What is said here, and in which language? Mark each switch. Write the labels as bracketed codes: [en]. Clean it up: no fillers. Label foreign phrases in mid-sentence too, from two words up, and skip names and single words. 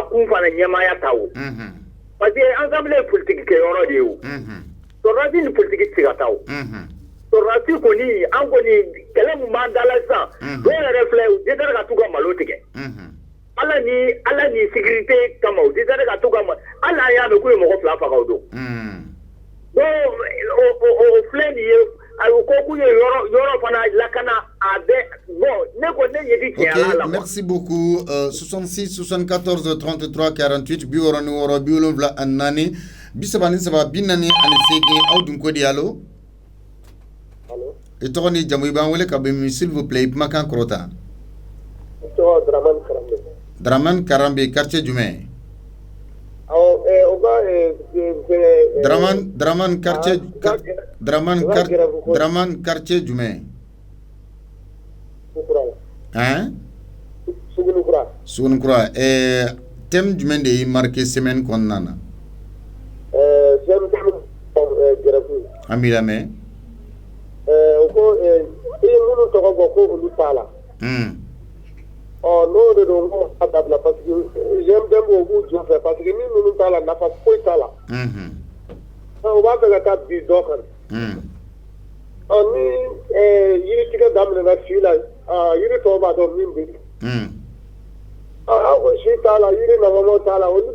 [bm] kun fana ɲɛmaaya ta o [fr] parce que [bm] assemblée ye politique kɛyɔrɔ de ye o sɔrɔdasi ni politique tɛ se ka taa o sɔrɔdasi kɔni an kɔni kɛlɛ min b'an da la sisan dɔw yɛrɛ filɛ u dɛsɛra ka t'u ka malo tigɛ ala ni sécurité kama u dɛsɛra ka t'u ka hali an y'a mɛn k'u ye mɔgɔ 2 faga o don donc o filɛ nin ye a ko k'u ye yɔrɔ fana lakana a bɛ bon ne ko ne ɲɛ ti tiɲɛ la. [fr] Merci beaucoup [bm] 66 74 33 48 66 74 74 43 aw dun ko di allo. Allo. I tɔgɔ ni jamu i b'an wele ka bɔ min [fr] s'il vous plaît [bm] i kumakan kɔrɔta. Dramane Karambe. Dramane Karambe quartier jumɛn? o ka Dramane quartier Dramane quartier jumɛn? Hein? Sugunukura. Thème jumɛn de y'i marqué semaine kɔnɔna na? An b'i lamɛn. O ko i ye minnu tɔgɔ bɔ ko olu t'a la. N'o de don a dabila [fr] parce que j'aime bien beaucoup [bm] jɔ fɛ [fr] parce que [bm] min ninnu t'a la nafa foyi t'a la o b'a fɛ ka taa bi dɔ kan ni yiritigɛ daminɛna si la yiri tɔw b'a dɔn min bɛ yen si t'a la yiri nafamaw t'a la olu